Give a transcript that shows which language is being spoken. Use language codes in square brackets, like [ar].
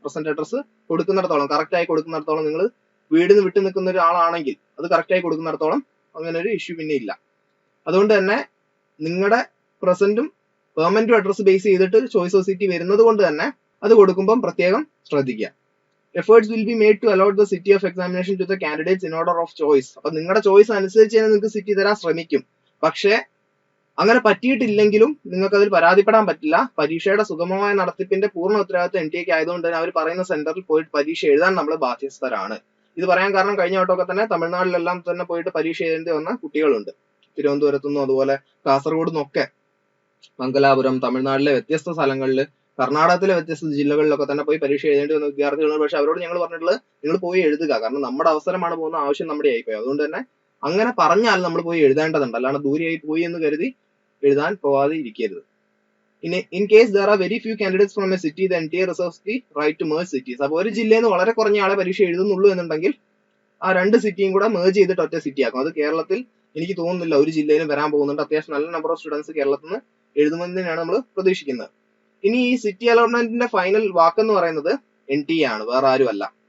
[ml] Present address കൊടുക്കുന്നിടത്തോളം, correct ആയി കൊടുക്കുന്നിടത്തോളം, നിങ്ങൾ വീടിന് വിട്ടു നിൽക്കുന്ന ഒരാളാണെങ്കിൽ അത് കറക്റ്റ് ആയി കൊടുക്കുന്നിടത്തോളം അങ്ങനെ ഒരു ഇഷ്യൂ പിന്നെ ഇല്ല. അതുകൊണ്ട് തന്നെ നിങ്ങളുടെ പ്രസന്റും പെർമനന്റും അഡ്രസ്സ് ബേസ് ചെയ്തിട്ട് ചോയ്സ് ഓഫ് സിറ്റി വരുന്നത് കൊണ്ട് തന്നെ അത് കൊടുക്കുമ്പോൾ പ്രത്യേകം ശ്രദ്ധിക്കുക. [en] Efforts will be made to allot the city of examination to the candidates in order of choice. [ml] അപ്പൊ നിങ്ങളുടെ ചോയ്സ് അനുസരിച്ച് നിങ്ങൾക്ക് സിറ്റി തരാൻ ശ്രമിക്കും. പക്ഷേ അങ്ങനെ പറ്റിയിട്ടില്ലെങ്കിലും നിങ്ങൾക്ക് അതിൽ പരാതിപ്പെടാൻ പറ്റില്ല. പരീക്ഷയുടെ സുഗമമായ നടത്തിപ്പിന്റെ പൂർണ്ണ ഉത്തരവാദിത്വം NTA ആയതുകൊണ്ട് തന്നെ അവർ പറയുന്ന സെന്ററിൽ പോയിട്ട് പരീക്ഷ എഴുതാൻ നമ്മൾ ബാധ്യസ്ഥരാണ്. ഇത് പറയാൻ കാരണം കഴിഞ്ഞ വട്ടമൊക്കെ തന്നെ തമിഴ്നാട്ടിലെല്ലാം തന്നെ പോയിട്ട് പരീക്ഷ എഴുതേണ്ടി വന്ന കുട്ടികളുണ്ട്. തിരുവനന്തപുരത്തുനിന്നും അതുപോലെ കാസർഗോഡ് നിന്നൊക്കെ, മംഗലാപുരം, തമിഴ്നാട്ടിലെ വ്യത്യസ്ത സ്ഥലങ്ങളിൽ, കർണാടകത്തിലെ വ്യത്യസ്ത ജില്ലകളിലൊക്കെ തന്നെ പോയി പരീക്ഷ എഴുതേണ്ടി വന്ന വിദ്യാർത്ഥികളുണ്ട്. പക്ഷെ അവരോട് ഞങ്ങൾ പറഞ്ഞിട്ടുള്ളത് നിങ്ങൾ പോയി എഴുതുക, കാരണം നമ്മുടെ അവസരമാണ് പോകുന്ന, ആവശ്യം നമ്മുടെ ആയിപ്പോയി. അതുകൊണ്ട് തന്നെ അങ്ങനെ പറഞ്ഞാൽ നമ്മൾ പോയി എഴുതേണ്ടതുണ്ട്, അല്ലാണ്ട് ദൂരെയായി പോയി എന്ന് കരുതി എഴുതാൻ പോവാതെ ഇരിക്കരുത്. [en] In case there are very few candidates from a city, the NTA reserves the right to merge cities. [ml] അപ്പോൾ ഒരു ജില്ലയിൽ നിന്ന് വളരെ കുറഞ്ഞ ആളെ പരീക്ഷ എഴുതുന്നുള്ളൂ എന്നുണ്ടെങ്കിൽ ആ രണ്ട് സിറ്റിയും കൂടെ മേർജ് ചെയ്തിട്ട് ഒറ്റ സിറ്റി ആക്കും. അത് കേരളത്തിൽ എനിക്ക് തോന്നുന്നില്ല ഒരു ജില്ലയിലും വരാൻ പോകുന്നുണ്ട്. അത്യാവശ്യം നല്ല നമ്പർ ഓഫ് സ്റ്റുഡൻസ് കേരളത്തിൽ നിന്ന് എഴുതുമെന്നാണ് നമ്മൾ പ്രതീക്ഷിക്കുന്നത്. ഇനി ഈ സിറ്റി അലോട്ട്മെന്റിന്റെ ഫൈനൽ വാക്കെന്ന് പറയുന്നത് NTA ആണ്, വേറെ ആരും അല്ല.